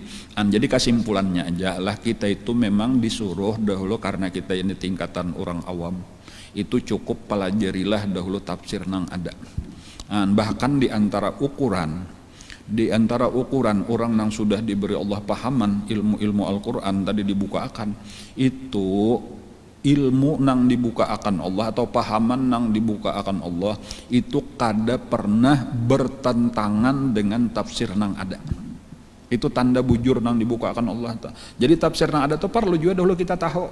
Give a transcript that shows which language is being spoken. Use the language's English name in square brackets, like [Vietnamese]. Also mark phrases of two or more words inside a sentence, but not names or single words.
[Indonesian] Jadi kesimpulannya aja lah, kita itu memang disuruh dahulu karena kita ini tingkatan orang awam, itu cukup pelajarilah dahulu tafsir nang ada. Bahkan di antara ukuran orang yang sudah diberi Allah pahaman ilmu Al-Quran tadi dibukakan, itu ilmu nang dibuka akan Allah atau pahaman nang dibuka akan Allah itu kada pernah bertentangan dengan tafsir nang ada. Itu tanda bujur nang dibuka akan Allah. Jadi tafsir nang ada itu perlu juga dahulu kita tahu.